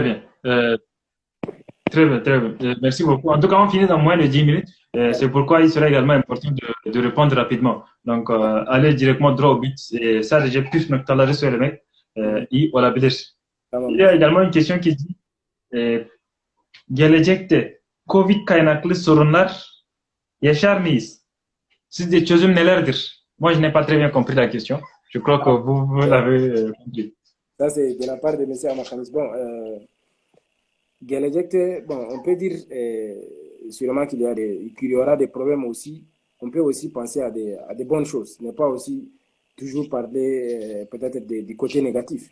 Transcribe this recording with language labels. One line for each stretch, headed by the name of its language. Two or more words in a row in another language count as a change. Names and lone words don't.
French: bien. Très bien, très bien. Merci beaucoup. En tout cas, on finit dans moins de 10 minutes. Ouais, C'est pourquoi il serait également important de répondre rapidement. Donc, aller directement droit au but. Et ça, j'ai plus de temps sur le mec. Et voilà, tamam. il y a également une question qui dit
Turkish: gelecekte Covid kaynaklı sorunlar yaşar mıyız? Sizce çözüm nelerdir?
French: Moi, je n'ai pas très bien compris la question. Je crois que vous l'avez compris. Ça, c'est de la part de M. Amakanis. Bon, Gelecekte, bon, on peut dire sûrement qu'il y aura des problèmes aussi. On peut aussi penser à des bonnes choses, ne pas aussi toujours parler peut-être du côté négatif.